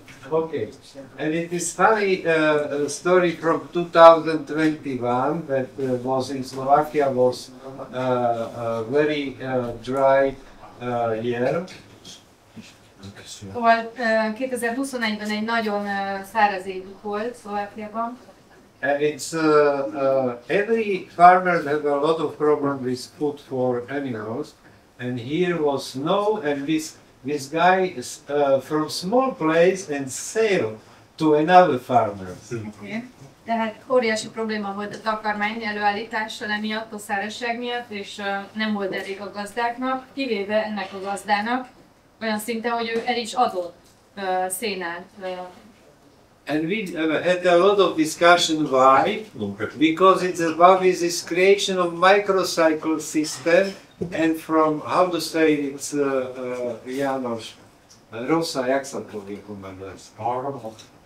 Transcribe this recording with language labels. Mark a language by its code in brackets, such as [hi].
[en] Okay, and it is funny story from 2021 that was in Slovakia, was a very dry year. [hu] Szóval 2021-ben egy nagyon száraz évük volt Szlovákiában. [en] And it's every farmer had a lot of problems with food for animals, and here was snow, and this guy from small place and sailed to another farmer. Okay. [hu] Tehát óriási probléma volt a takarmány előállítással emiatt, a szárazság miatt, és nem volt elég a gazdáknak, kivéve ennek a gazdának, olyan szinten, hogy ő el is adott szénát. [en] And we had a lot of discussion why, because it's about this creation of microcycle system, and from, how to say, it's János, Rossa, [sk] jak sa to vykomenuje? [en] Harmat.